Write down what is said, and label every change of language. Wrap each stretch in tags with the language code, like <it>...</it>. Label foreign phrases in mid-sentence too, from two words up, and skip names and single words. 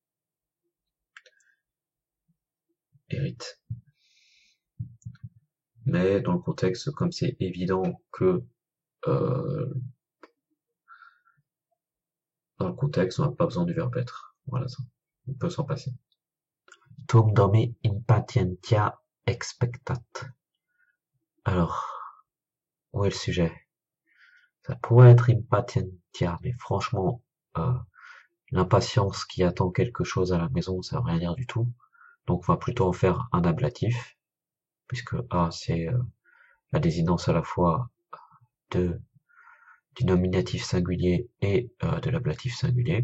<fr>Hérite. Mais dans le contexte, comme c'est évident que dans le contexte, on n'a pas besoin du verbe être. Voilà ça. On peut s'en passer.</fr> <la>Tum domi impatientia expectat.</la> <fr>Alors, où est le sujet? Ça pourrait être impatientia, mais franchement, l'impatience qui attend quelque chose à la maison, ça veut rien dire du tout. Donc on va plutôt en faire un ablatif, puisque A c'est la désinence à la fois du nominatif singulier et de l'ablatif singulier.</fr>